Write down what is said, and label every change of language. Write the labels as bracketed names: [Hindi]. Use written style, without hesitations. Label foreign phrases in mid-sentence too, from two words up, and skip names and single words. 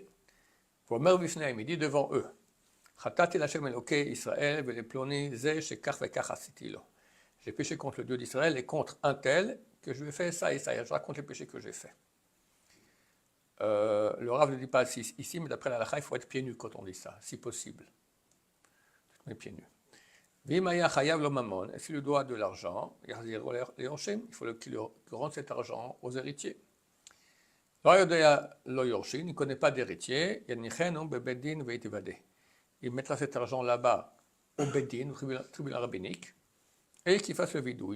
[French] Pour il dit devant eux, j'ai péché contre le Dieu d'Israël et contre un tel que je lui ai fait ça et ça. Et je raconte les péchés que j'ai faits. Le Rav ne dit pas ici, mais d'après la halakha, il faut être pieds nus quand on dit ça, si possible. Mais pieds nus. [Hebrew] ואם היה חייב לו ממון, [French] et s'il lui doit de l'argent, il faut qu'il rende cet argent aux héritiers. Il ne connaît pas d'héritier, il mettra cet argent là-bas au Bedin, au tribunal rabbinique, Et qu'il fasse le vidouille.